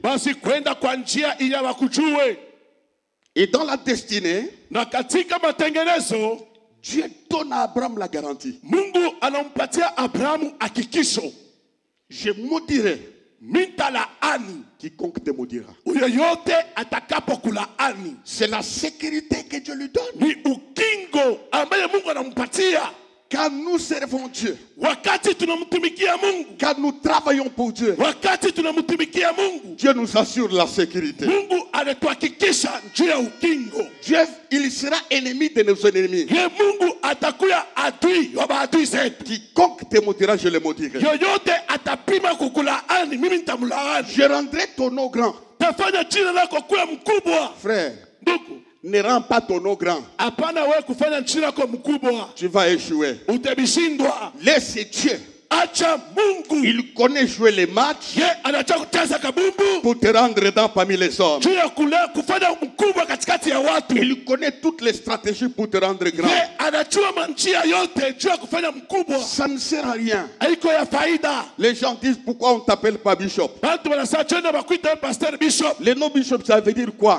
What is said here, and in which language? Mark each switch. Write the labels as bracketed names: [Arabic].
[Swahili] basi kwenda kwa njia iya wakujue. [French] Et dans la destinée, [Swahili] Na katika matengenezo, [French] Dieu donne à Abraham la garantie. [Swahili] Mungu anampatia Abrahamu hakikisho, [French] Je maudirai [Swahili] mitalaani [French] quiconque te maudira. [Swahili] yoyote atakapokulaani. [French] C'est la sécurité que Dieu lui donne. [Swahili] Ni ukingo ambaye Mungu anampatia [French] Quand nous servons Dieu, [Swahili] wakati tunamtumikia Mungu. [French] quand nous travaillons pour Dieu, [Swahili] Wakati tunamtumikia Mungu, [French] Dieu nous assure la sécurité. [Swahili] Mungu anatuhakikisha juu ya ukingo. [French] Dieu, il sera ennemi de nos ennemis. [Swahili] Ye Mungu atakuya adui wa maadui zetu. [French] Quiconque te maudira, je le maudirai. [Swahili] Yoyote atapima kukulaani, mimi nitamlaani. [French] Je rendrai ton nom grand. [Swahili] Tafanya jina lako kuwa mkubwa. [French] Frère, [Swahili] Ndugu, [French] ne rends pas ton nom grand. [Swahili] hapana wewe kufanya jina lako mkubwa, [French] Tu vas échouer. [Swahili] utabishindwa. [French] Laisse Dieu. [Swahili] Acha Mungu, [French] Il connaît jouer les matchs [Swahili] ye anataka kucheza kabumbu [French] pour te rendre dans parmi les hommes. [Swahili] juu ya kufanya mkubwa katikati ya watu. [French] Il connaît toutes les stratégies pour te rendre grand. [Swahili] Ye anajua manjia yote juu ya kufanya mkubwa. [French] Ça ne sert à rien. [Swahili] Haiko ya faida. [French] Les gens disent pourquoi on t'appelle pas bishop. [Swahili] Bantu wanasema jana bakuita pastor bishop. [French] Le nom bishop, ça veut dire quoi?